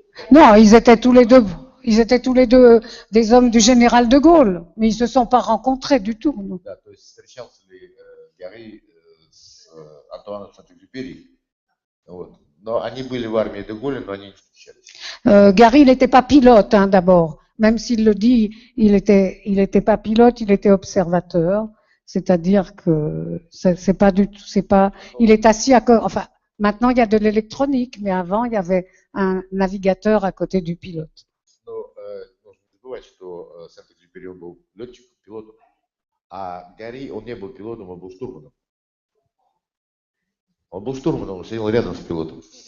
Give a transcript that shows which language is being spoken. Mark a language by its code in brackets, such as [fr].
[fr] Non, ils étaient tous les deux des hommes du général de Gaulle, mais ils se sont pas rencontrés du tout. Non. [ru] Да, то есть встречался ли Гари с Антуаном Сент-Экзюпери. Вот. Но они были в армии де Голля, но они не встречались. [fr] Gary, il n'était pas pilote, hein, d'abord. Même s'il le dit, il était pas pilote, il était observateur. C'est-à-dire que c'est pas du tout, il est assis enfin, maintenant il y a de l'électronique, mais avant il y avait un navigateur à côté du pilote. [ru] Но нужно не забывать, что Сент-Экзюпери он был летчиком, пилотом, а Гари, он не был пилотом, он был штурманом. Он был штурманом, он сидел рядом с пилотом.